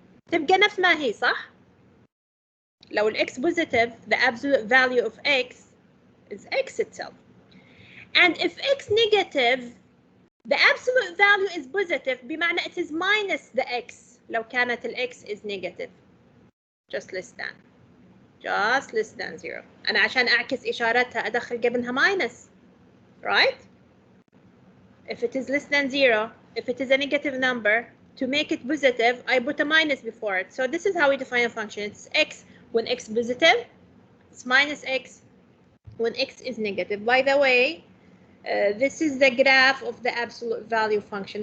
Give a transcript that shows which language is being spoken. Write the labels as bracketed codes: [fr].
[ar] تبقى نفس ما هي, صح؟ [en] لو x positive, the absolute value of x is x itself. And if x negative, the absolute value is positive, بمعنى it is minus the x [ar] لو كانت [en] x is negative. Just less than. Just less than 0. [ar] أنا عشان أعكس إشارتها أدخل قبلها minus. [en] Right? If it is less than 0, if it is a negative number, to make it positive, I put a minus before it. So this is how we define a function. It's x when x positive, it's minus x when x is negative. By the way, this is the graph of the absolute value function.